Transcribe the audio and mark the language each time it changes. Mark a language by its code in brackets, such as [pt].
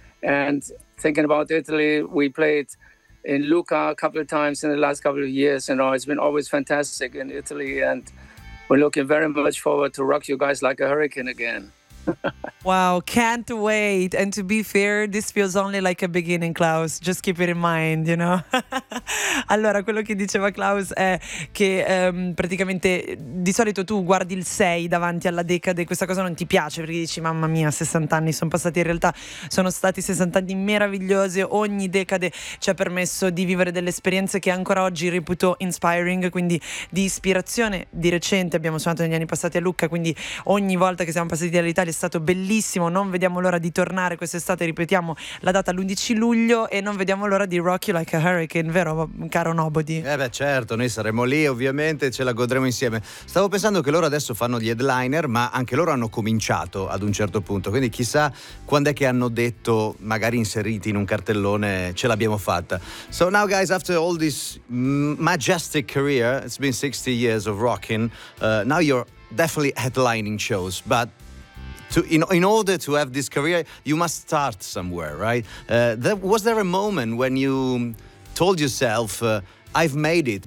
[en] And thinking about Italy, we played in Lucca a couple of times in the last couple of years, you know, it's been always fantastic in Italy, and we're looking very much forward to rock you guys like a hurricane again. Wow, can't wait. And to be fair, this feels only like a beginning, Klaus, just keep it in mind, you know. [it] Allora, quello che diceva Klaus è che praticamente di solito tu guardi il 6 davanti alla decade, questa cosa non ti piace perché dici mamma mia, 60 anni sono passati, in realtà sono stati 60 anni meravigliosi, ogni decade ci ha permesso di vivere delle esperienze che ancora oggi reputo inspiring, quindi di ispirazione. Di recente abbiamo suonato negli anni passati a Lucca, quindi ogni volta che siamo passati all'Italia è stato bellissimo, non vediamo l'ora di tornare quest'estate, ripetiamo la data l'11 luglio, e non vediamo l'ora di [en] rock you like a hurricane, [it] vero caro Nobody? Eh beh certo, noi saremo lì ovviamente, ce la godremo insieme. Stavo pensando che loro adesso fanno gli headliner, ma anche loro hanno cominciato ad un certo punto, quindi chissà quando è che hanno detto, magari inseriti in un cartellone, ce l'abbiamo fatta. [en] So now guys, after all this majestic career, it's been 60 years of rocking, now you're definitely headlining shows, but in order to have this career, you must start somewhere, right? Was there a moment when you told yourself, I've made it?